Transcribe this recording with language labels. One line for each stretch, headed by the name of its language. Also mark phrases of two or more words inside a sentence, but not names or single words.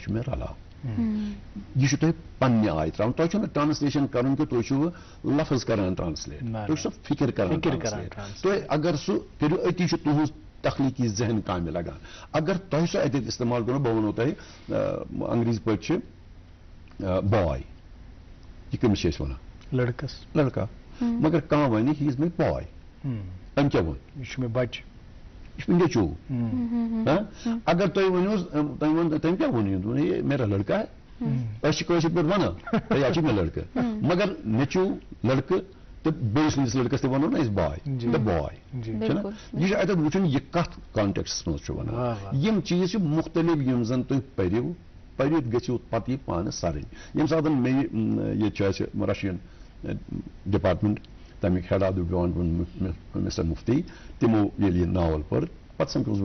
Kashmiri: چھُ مےٚ رلاو یہ تۄہہِ پننہِ آیہِ تراوُن تۄہہِ چھُنہٕ ٹرانسلیشن کرُن کہِ تُہۍ چھِو لفظ کران ٹرانسلیٹ تُہۍ چھِو فِکر کران ٹرانسلیٹ تُہۍ اگر سُہ کٔرِو أتی چھُ تُہنٛز تخلیقی ذہن کامہِ لگان اگر تۄہہِ سُہ اتٮ۪تھ استعمال کرو بہٕ وَنو تۄہہِ انگریزی پٲٹھۍ چھِ باے یہِ کٔمِس چھِ أسۍ وَنان لڑکا مگر کانٛہہ وَنہِ
English: He is my boy
Kashmiri: أمۍ کیٛاہ ووٚن یہِ چھُ مےٚ بچہِ یہ نیچو اگر تُہۍ ؤنِو تٔمۍ کیٛاہ ووٚن
Urdu: یہِ میرا لڑکا ہے
Kashmiri: أسۍ چھِ کٲشِر پٲٹھۍ وَنان ہے یہِ چھُ مےٚ لڑکہٕ مگر نیچو لڑکہٕ تہٕ بیٚیِس سٕنٛدِس لڑکس تہِ وَنو نا أسۍ باے دَ باے چھُنہ یہِ چھُ اَتٮ۪تھ وٕچھُن یہِ کتھ کانٹیکسس منٛز چھُ وَنان یِم چیٖز چھِ مُختٔلِف یِم زن تُہۍ پٔرِو پٔرِتھ گٔژھِو پتہٕ یہِ پانہٕ سرٕنۍ ییٚمہِ ساتہٕ مےٚ ییٚتہِ چھُ اَسہِ
English: Russian department
Kashmiri: تمیُک
English: head of the department
Kashmiri: مسٹر مفتی تِمو ییٚلہِ یہِ ناول پٔر پتہٕ سمکھوس